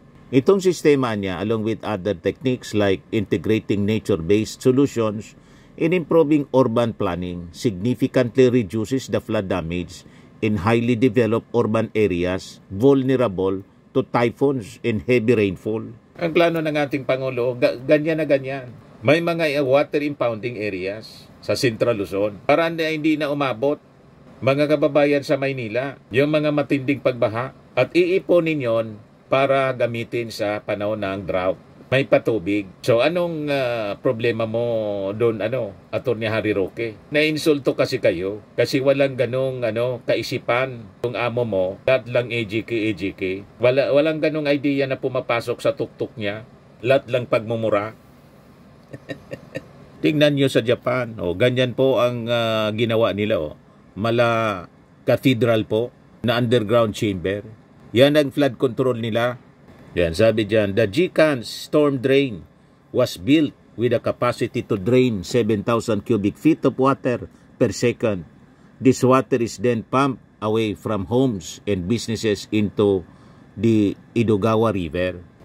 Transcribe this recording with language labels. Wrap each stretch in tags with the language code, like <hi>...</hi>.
<tl>Itong sistema niya,</tl> <en>along with other techniques like integrating nature-based solutions in improving urban planning, significantly reduces the flood damage in highly developed urban areas vulnerable to typhoons and heavy rainfall.</en> <tl>Ang plano ng ating Pangulo, ganyan na ganyan. May mga water impounding areas sa Central Luzon para hindi na umabot mga kababayan sa Maynila yung mga matinding pagbaha at iiponin yon para gamitin sa panahon ng drought. May patubig. So anong problema mo doon, Attorney Harry Roque? Nainsulto kasi kayo kasi walang ganong kaisipan yung amo mo. Lahat lang AGK. Walang ganong idea na pumapasok sa tuktok niya. Lahat lang pagmumura. Tingnan nyo sa Japan. Ganyan po ang ginawa nila. Mala cathedral po na underground chamber. Yan ang flood control nila. Yan, sabi dyan,</tl> <en>the GCANS storm drain was built with a capacity to drain 7,000 cubic feet of water per second. This water is then pumped away from homes and businesses into the Edogawa River.</en>